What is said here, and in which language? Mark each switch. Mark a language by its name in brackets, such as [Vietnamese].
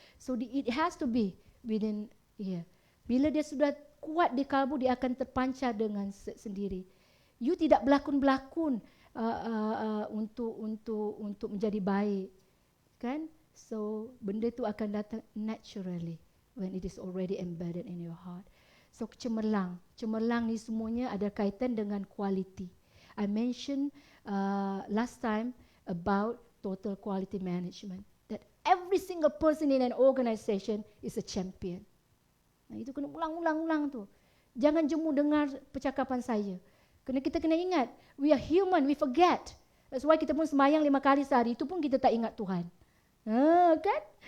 [English] So it has to be within here. [Malay] Bila dia sudah kuat di kalbu, dia akan terpancar dengan sendiri. You tidak berlakon-berlakon untuk menjadi baik, kan? [English] So [Malay] benda itu akan datang [English] naturally when it is already embedded in your heart. [Malay] So cemerlang ni semuanya ada kaitan dengan quality. [English] I mentioned last time about total quality management, that every single person in an organization is a champion. [Malay] Itu kena ulang tu. Jangan jemu dengar percakapan saya. Kerana kita kena ingat, [English] we are human, we forget. [Malay] That's why kita pun sembahyang 5 kali sehari, itu pun kita tak ingat Tuhan. Kan?